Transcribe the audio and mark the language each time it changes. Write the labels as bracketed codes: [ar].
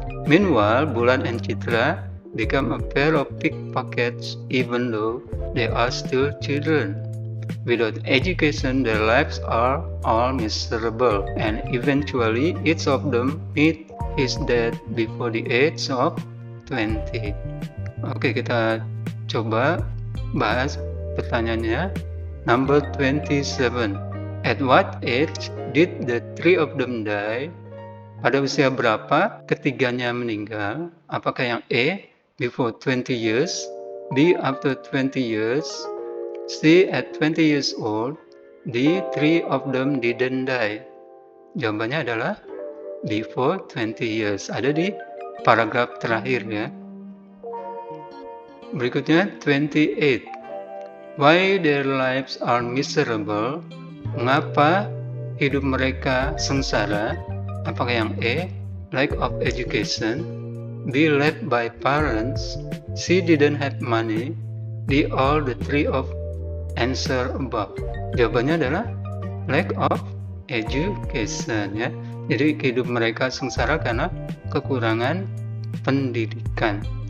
[en] Meanwhile, Bulan and Chitra become a pair of pickpockets even though they are still children. Without education, their lives are all miserable, and eventually each of them meet his death before the age of 20. [id] Oke, kita coba bahas pertanyaannya. [en] Number 27. At what age did the three of them die? [id] Pada usia berapa ketiganya meninggal? Apakah yang [en] A, before 20 years, B, after 20 years, C, at 20 years old, D, three of them didn't die? [id] Jawabannya adalah [en] before 20 years. [id] Ada di paragraf terakhir ya. Berikutnya 28. [en] Why their lives are miserable? [id] Mengapa hidup mereka sengsara? [en] Apakah yang A, lack of education, B, left by parents, C, didn't have money, D, all the three of answer above? [id] Jawabannya adalah [en] lack of education [id] ya. Jadi hidup mereka sengsara karena kekurangan pendidikan.